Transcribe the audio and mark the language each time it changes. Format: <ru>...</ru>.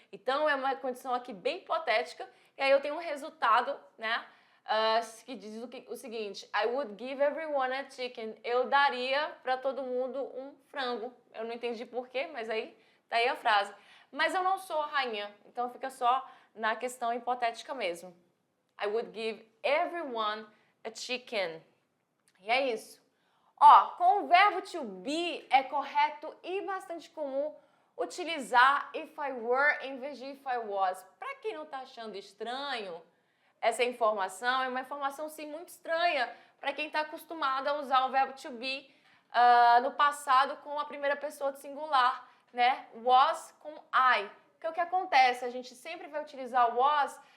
<pt>Então é uma condição aqui bem hipotética. E aí eu tenho um resultado, né? Que diz o seguinte:</pt> <en>I would give everyone a chicken.</en> <pt>Eu daria para todo mundo um frango. Eu não entendi porquê, mas aí tá aí a frase. Mas eu não sou a rainha, então fica só na questão hipotética mesmo.</pt> <en>I would give everyone a chicken.</en> <pt>E é isso. Com o verbo to be é correto e bastante comum utilizar if I were em vez de if I was. Para quem não tá achando estranho, essa informação é uma informação sim muito estranha para quem está acostumado a usar o verbo to be no passado com a primeira pessoa do singular, né? Was com I. Porque o que acontece? A gente sempre vai utilizar was</pt>